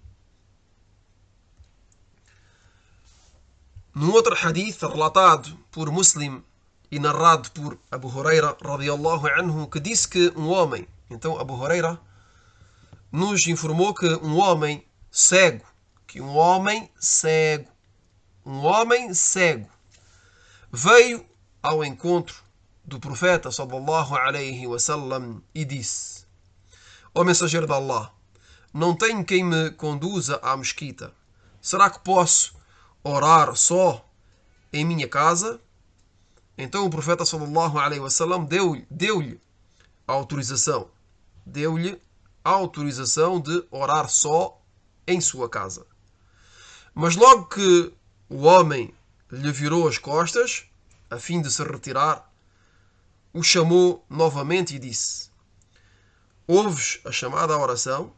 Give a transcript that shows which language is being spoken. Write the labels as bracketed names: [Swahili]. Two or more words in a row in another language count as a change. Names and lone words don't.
[Portuguese] Num outro hadith relatado por Muslim e narrado por Abu Huraira [Arabic] رضي الله عنه, [Portuguese] que disse que um homem, então Abu Huraira nos informou que um homem cego veio ao encontro do profeta [Arabic] صلى الله عليه وسلم [Portuguese] e disse: ó mensageiro de Allah, não tenho quem me conduza à mesquita. Será que posso orar só em minha casa? Então o profeta [Arabic] صلى الله عليه وسلم [Portuguese] deu-lhe a autorização. Deu-lhe a autorização de orar só em sua casa. Mas logo que o homem lhe virou as costas, a fim de se retirar, o chamou novamente e disse: ouves a chamada à oração?